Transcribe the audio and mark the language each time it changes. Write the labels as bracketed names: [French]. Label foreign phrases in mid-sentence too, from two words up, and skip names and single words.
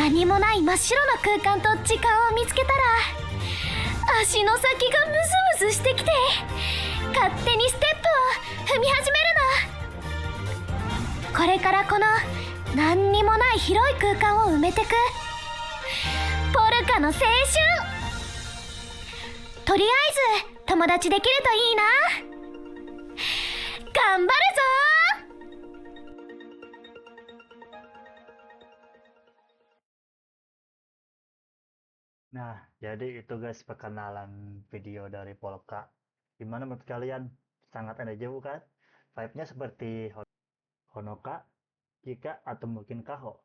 [Japanese] 何もない真っ白な空間と時間を見つけたら足の先がムズムズしてきて勝手にステップを踏み始めるの。これからこの何にもない広い空間を埋めてくポルカの青春。とりあえず友達できるといいな。頑張るぞ。 [Indonesian] Nah, jadi itu guys perkenalan video dari Polka. Gimana menurut kalian? Sangat aja bukan? Vibe-nya seperti Honoka, Kika, atau mungkin Kaho.